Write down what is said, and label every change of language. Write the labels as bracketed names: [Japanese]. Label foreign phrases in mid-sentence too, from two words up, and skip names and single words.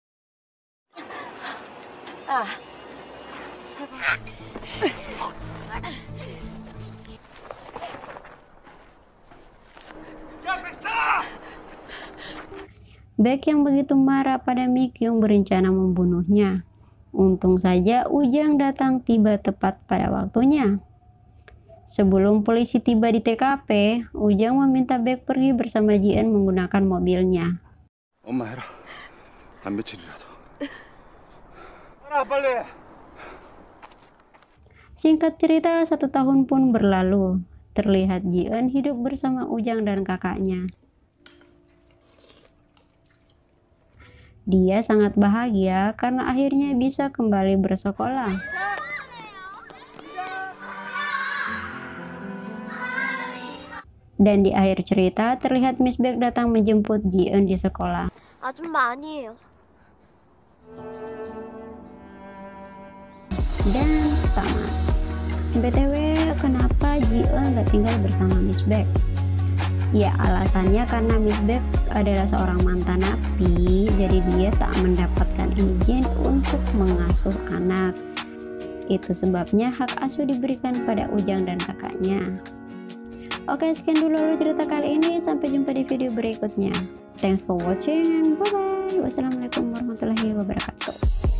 [Indonesian] Baek yang begitu marah pada Mi Kyung berencana membunuhnya. Untung saja Ujang datang tiba tepat pada waktunya. Sebelum polisi tiba di TKP, Ujang meminta Baek pergi bersama Ji-eun menggunakan mobilnya. [Korean] 엄마 해라. 한 며칠이라도. 해라 빨리. [Indonesian] Singkat cerita, 1 tahun pun berlalu. Terlihat Ji-eun hidup bersama Ujang dan kakaknya. Dia sangat bahagia karena akhirnya bisa kembali bersekolah. Dan di akhir cerita terlihat Miss Baek datang menjemput Ji-eun di sekolah. [Korean] 아줌마 아니에요. [Indonesian] Dan tamat. BTW, kenapa Ji-eun gak tinggal bersama Miss Baek? Ya, alasannya karena Miss Baek adalah seorang mantan napi, jadi dia tak mendapatkan izin untuk mengasuh anak. Itu sebabnya hak asuh diberikan pada Ujang dan kakaknya. Oke, sekian dulu cerita kali ini. Sampai jumpa di video berikutnya. [English] Thanks for watching and bye-bye. [Arabic] والسلام عليكم ورحمة الله وبركاته.